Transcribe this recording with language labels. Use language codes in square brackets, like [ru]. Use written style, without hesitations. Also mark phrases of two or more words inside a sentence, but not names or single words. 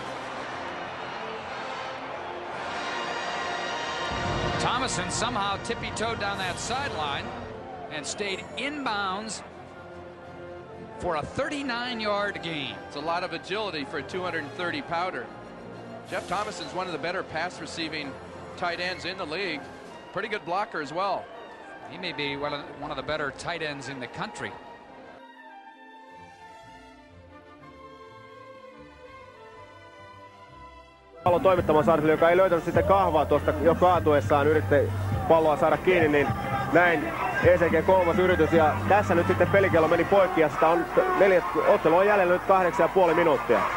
[en] Thomason somehow tippy-toed down that sideline and stayed inbounds for a 39-yard gain. It's a lot of agility for a 230-pounder. Jeff Thomason's one of the better pass-receiving tight ends in the league. Pretty good blocker as well. He may be one of the better tight ends in the country. [fi] Pallon toimittamaan Saariselle, joka ei löytänyt sitä kahvaa tuosta jo kaatuessaan, yritti palloa saada kiinni, niin näin ECG kolmas yritys ja tässä nyt sitten pelikello meni poikki ja sitä on ottelu on jäljellä nyt 8,5 minuuttia.